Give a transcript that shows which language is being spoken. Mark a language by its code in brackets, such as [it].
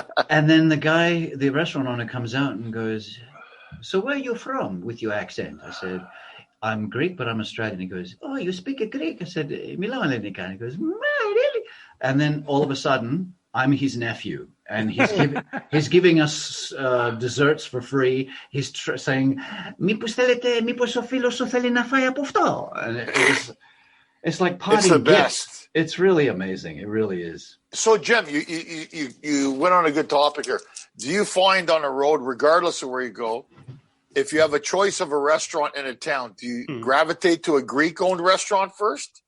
[en] And then the restaurant owner comes out and goes, "So where are you from with your accent?" I said, "I'm Greek, but I'm Australian." He goes, "Oh, you speak a Greek?" I said, [el] "Milao Ellenika." [en] He goes, "Really?" And then all of a sudden, I'm his nephew, and he's giving us desserts for free. He's saying, [el] "Mipos ο φίλος σου θέλει να φάει από αυτό?" [en] And it's like party. It's the best. It's really amazing. It really is. So, Jim, you went on a good topic here. Do you find on a road, regardless of where you go, if you have a choice of a restaurant in a town, do you gravitate to a Greek-owned restaurant first?